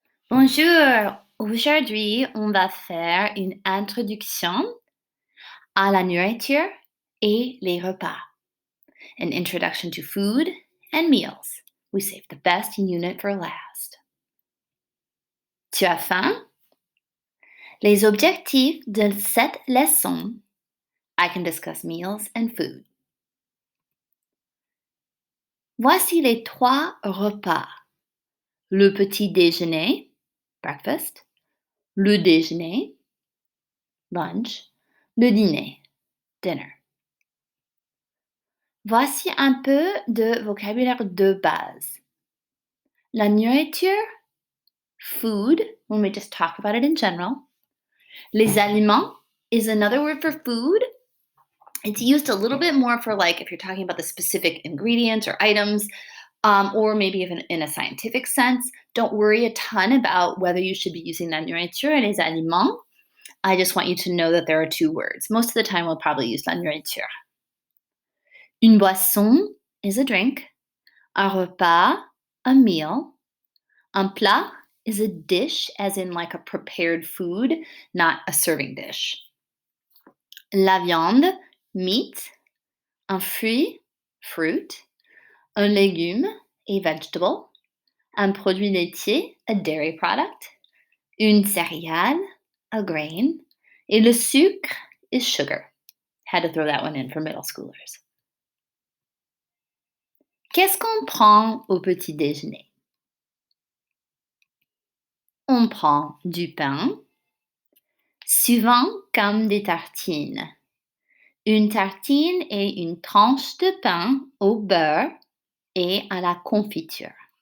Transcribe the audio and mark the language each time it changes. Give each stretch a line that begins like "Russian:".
French: Bonjour, aujourd'hui on va faire une introduction à la nourriture et les repas.
English: An introduction to food and meals. We save the best unit for last.
French: Tu as faim? Les objectifs de cette leçon.
English: I can discuss meals and food.
French: Voici les 3 repas. Le petit déjeuner, breakfast, le déjeuner, lunch, le dîner, dinner. Voici un peu de vocabulaire de base.
English: La nourriture, food, when we just talk about it in general. Les aliments is another word for food. It's used a little bit more for like if you're talking about the specific ingredients or items, or maybe even in a scientific sense. Don't worry a ton about whether you should be using la nourriture and les aliments. I just want you to know that there are 2 words. Most of the time, we'll probably use la nourriture. Une boisson is a drink. Un repas, a meal. Un plat is a dish, as in like a prepared food, not a serving dish.
French: La viande, meat. Un fruit, fruit. Un légume, a vegetable. Un produit laitier, a dairy product. Une céréale, a grain. Et le sucre is sugar.
English: Had to throw that one in for middle schoolers.
French: Qu'est-ce qu'on prend au petit déjeuner? On prend du pain, souvent comme des tartines. Une tartine est une tranche de pain au beurre et à la confiture.